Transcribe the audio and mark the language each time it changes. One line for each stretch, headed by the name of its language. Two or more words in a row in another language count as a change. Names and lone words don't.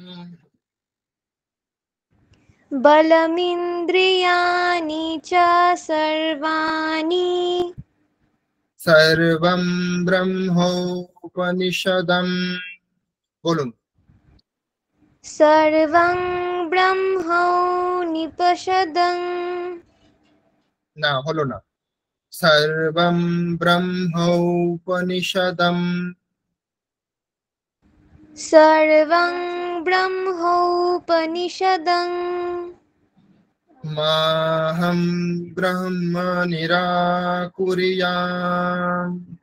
Sanskrit: बलमिन्द्रियाणि च सर्वाणि सर्वं ब्रह्मोपनिषदम्।
Bangla: বলুন।
Sanskrit: सर्वं ब्रह्मोपनिषदम्।
Bangla: না, হলো না।
Sanskrit: सर्वं ब्रह्मोपनिषदम्। सर्वं ब्रह्मोपनिषदम्। माहं ब्रह्म निराकुर्याम्।